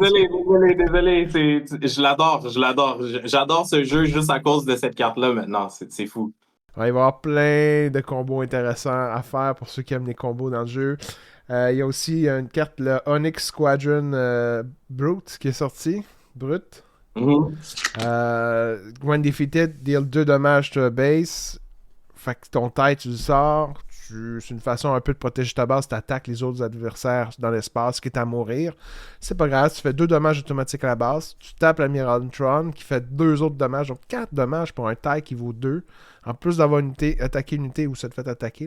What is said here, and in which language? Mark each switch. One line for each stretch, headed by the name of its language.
French: Désolé. Je l'adore. J'adore ce jeu juste à cause de cette carte-là maintenant. C'est fou. Ouais, il va y avoir plein de combos intéressants à faire pour ceux qui aiment les combos dans le jeu. Il y a aussi une carte, le Onyx Squadron Brute, qui est sortie. Brute. Mhm.
English: When defeated, deal 2 dommages to a base.
French: Fait que ton tête, tu le sors. C'est une façon un peu de protéger ta base. Tu attaques les autres adversaires dans l'espace qui est à mourir. C'est pas grave, tu fais 2 dommages automatiques à la base. Tu tapes l'Admiral Tron qui fait 2 autres dommages. Donc 4 dommages pour un taille qui vaut 2. En plus d'avoir attaqué une unité ou ça te fait attaquer.